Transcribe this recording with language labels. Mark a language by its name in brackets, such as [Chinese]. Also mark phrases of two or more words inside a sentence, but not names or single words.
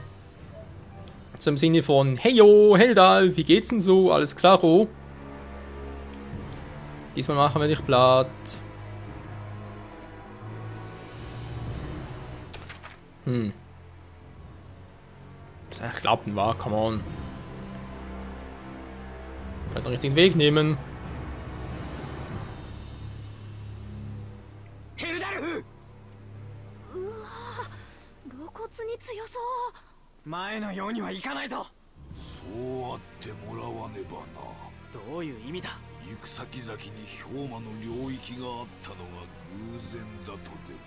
[German] Zum Sinne von, heyo, Heldalf, wie geht's denn so? Alles klaro? Diesmal machen wir nicht platt. Muss eigentlich klappen, wa? [English] Come on. [German] Kann den richtigen Weg nehmen. [Japanese] 前のようにはいかないぞ。そうあってもらわねばな。どういう意味だ。行く先々に氷魔の領域があったのが偶然だとでも。